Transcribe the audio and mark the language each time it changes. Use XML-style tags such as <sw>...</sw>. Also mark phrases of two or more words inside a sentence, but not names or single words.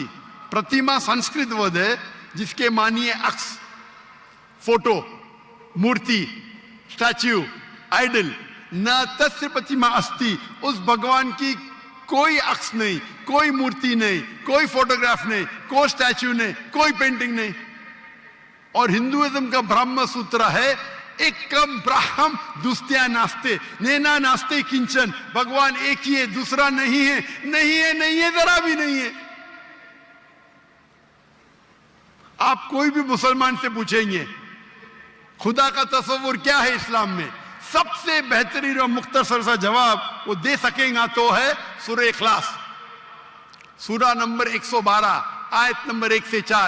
<ur>پرتیما سنسکرت ورڈ ہے جس کے معنی ہے عکس، فوٹو، مورتی، اسٹیچو، آئیڈل.</ur> <sa>न तस्य प्रतिमा अस्ति.</sa> <ur>اس بھگوان کی کوئی عکس نہیں، کوئی مورتی نہیں، کوئی فوٹوگراف نہیں، کوئی اسٹیچو نہیں، کوئی پینٹنگ نہیں. اور ہندوازم کا برہم سوتر ہے</ur> <sa>एकं ब्रह्म द्वितीयं नास्ति नेह नास्ति किंचन.</sa> <ur>بھگوان ایک ہی ہے، دوسرا نہیں ہے، نہیں ہے، نہیں ہے، ذرا بھی نہیں ہے. آپ کوئی بھی مسلمان سے پوچھیں گے خدا کا تصور کیا ہے اسلام میں، سب سے بہترین اور مختصر سا جواب وہ دے سکیں گا تو ہے سورہ اخلاص، سورہ نمبر 112 آیت نمبر 1 سے 4.</ur>